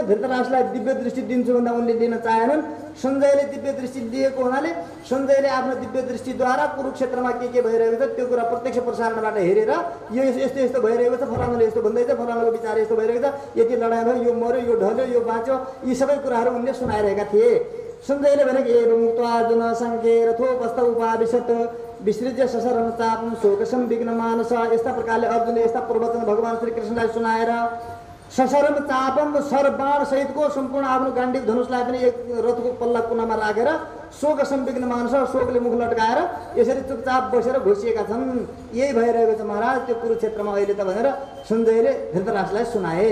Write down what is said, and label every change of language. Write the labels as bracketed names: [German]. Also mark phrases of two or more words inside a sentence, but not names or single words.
[Nepali] धृतराष्ट्रलाई दिव्य दृष्टि दिन्छु भन्दा उनले लिन चाहेनन्। सञ्जयले दिव्य दृष्टि दिएको हुनाले सञ्जयले आफ्नो दिव्य दृष्टिद्वारा कुरुक्षेत्रमा के भइरहेको छ त्यो कुरा प्रत्यक्ष प्रसारणबाट हेरेर यो यस्तो यस्तो भइरहेको छ, फलानाले यस्तो भन्दैछ, फलानाको विचार यस्तो भइरहेको छ, यति लडाइँ भयो, यो मऱ्यो, यो ढल्यो, यो बाँच्यो, यी सबै कुराहरू उनले सुनाइरहेका थिए। सञ्जयले भनेको [Sanskrit] एवं मुक्तार्जुन सङ्ख्ये रथोपस्थ उपाविशत विसृज्य सशरम चापम शोकसम विघ्न मानस। [Nepali] यस्ता प्रकारले अर्जुनले यस्ता प्रवचन भगवान श्री कृष्णलाई सुनाएर [Sanskrit] सशरम चापम [Nepali] सरबाण सहितको सम्पूर्ण आफ्नो गाण्डीव धनुषलाई पनि एक रथको पल्ला कुनामा राखेर [Sanskrit] शोकसम विघ्न मानस, [Nepali] शोकले मुख लट्काएर यसरी चुपचाप बसेर घोषिएका छन्। यही भइरहेको छ महाराज त्यो कुरुक्षेत्रमा अहिले त भनेर सञ्जयले धृतराष्ट्रलाई सुनाए।